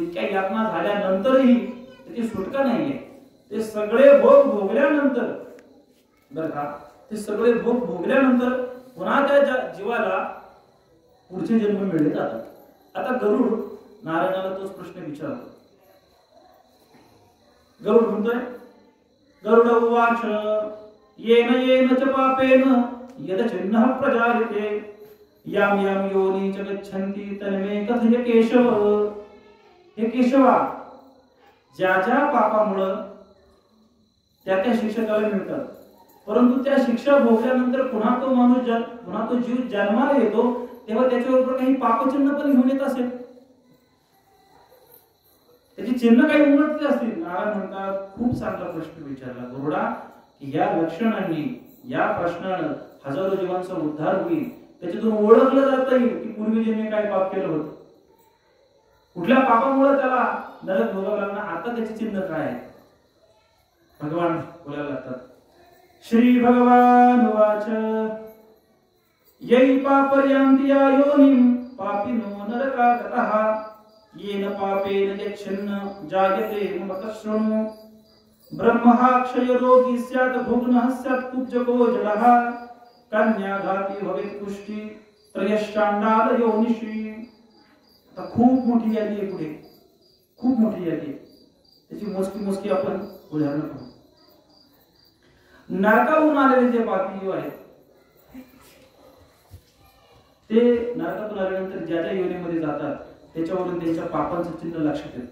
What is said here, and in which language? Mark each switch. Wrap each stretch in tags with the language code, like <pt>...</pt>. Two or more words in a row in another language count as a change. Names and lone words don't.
<mr>इतक्या यातना झाल्यानंतरही त्याची सुटका नाहीये. ते सगळे भोग भोगल्यानंतर बरं का, ते सगळे भोग भोगल्यानंतर पुन्हा त्या जीवाला पुढचे जन्म मिळले जातात. आता गरुड नारायणाला तोच प्रश्न विचारतो.</mr> <sa>गरुड म्हणतोय, गरुड उवाच येन येन च पापेन यद चिन्ह प्रजायते याम याम योनी च गच्छन्ति तन्मे कथय केशव.</sa> <mr>हे केशवा, ज्या ज्या पापामुळे त्या त्या शिक्षा त्याला मिळतात, परंतु त्या शिक्षा भोगल्यानंतर पुन्हा तो माणूस पुन्हा तो जीव जन्माला येतो तेव्हा त्याच्याबरोबर काही पापचिन्ह पण घेऊन येत असेल, त्याची चिन्ह काही उमटली असतील. नारायण म्हणतात, खूप चांगला प्रश्न विचारला गरुडा, की या लक्षणांनी या प्रश्नानं हजारो जीवांचा उद्धार होईल. त्याच्यातून ओळखलं जाता येईल की पूर्वी जन्मी काय पाप केलं होतं, कुठल्या पापामुळे त्याला नरक भोगावं लागणार, आता त्याचे चिन्ह काय आहे. भगवान बोलायला लागतात.</mr> <sa>श्री भगवान वाच यै पापर्यांति या योनिं पापिनो नरकागतः येन पापेन यच्छन्न जायते ममतश्रृणु ब्रह्मः क्षयरोगी स्यात् भुग्नः स्यात् कुब्जको जडः कन्याघाती भवेत् पुष्टि त्रयश्चाण्डाल योनिषि.</sa> <mr>आता खूप मोठी यादी आहे पुढे, खूप मोठी यादी आहे, त्याची मोजकी मोजकी आपण उदाहरणं पाहू. नरकाहून आलेले जे पापी जीव आहेत ते नरकातून आल्यानंतर ज्या ज्या योनीमध्ये जातात त्याच्यावरून त्यांच्या पापांचं चिन्ह लक्षात येतं.</mr>